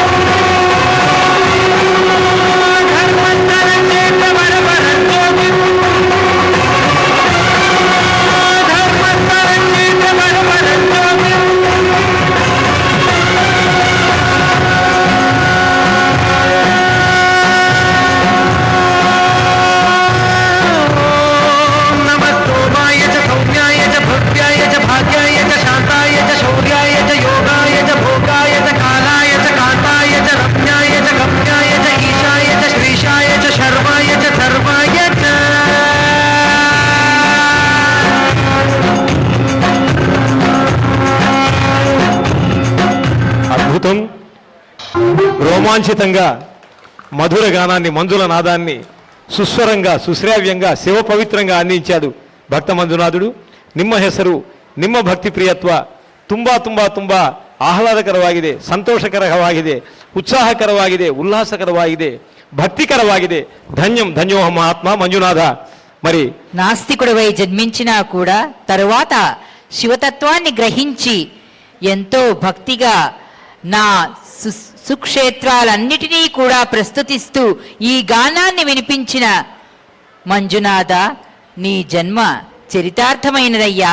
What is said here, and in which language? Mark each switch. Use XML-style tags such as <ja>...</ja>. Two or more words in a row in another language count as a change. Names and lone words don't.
<sa>धर्मस्थलक्षेत्रवरपरं ज्योतिम् धर्मस्थलक्षेत्रवरपरं ज्योतिम् नमः सोमाय च सौम्याय च भव्याय च भाग्याय च शान्ताय च शौर्याय च योगाय च भोगाय च कालाय च कान्ताय च रम्याय च गम्याय च ईशाय च श्रीशाय च शर्वाय च सर्वाय च</sa> <te>అద్భుతం రోమాంచితంగా మధుర గానాన్ని మంజుల నాదాన్ని సుస్వరంగా సుశ్రావ్యంగా శివ పవిత్రంగా అందించాడు భక్త మంజునాథుడు.</te> <kn>ನಿಮ್ಮ ಹೆಸರು ನಿಮ್ಮ ಭಕ್ತಿ ಪ್ರಿಯತ್ವ ತುಂಬಾ ತುಂಬಾ ತುಂಬಾ ಆಹ್ಲಾದಕರವಾಗಿದೆ, ಸಂತೋಷಕರವಾಗಿದೆ, ಉತ್ಸಾಹಕರವಾಗಿದೆ, ಉಲ್ಲಾಸಕರವಾಗಿದೆ, భక్తికరవాಗಿದೆ.</kn> <te>ధన్యం ధన్యోహ మహాత్మ మంజునాథ. మరి నాస్తికుడివై జన్మించినా కూడా తరువాత శివతత్వాన్ని గ్రహించి ఎంతో భక్తిగా నా సుక్షేత్రాలన్నిటినీ కూడా ప్రస్తుతిస్తూ ఈ గానాన్ని వినిపించిన మంజునాథ, నీ జన్మ చరితార్థమైనదయ్యా.</te>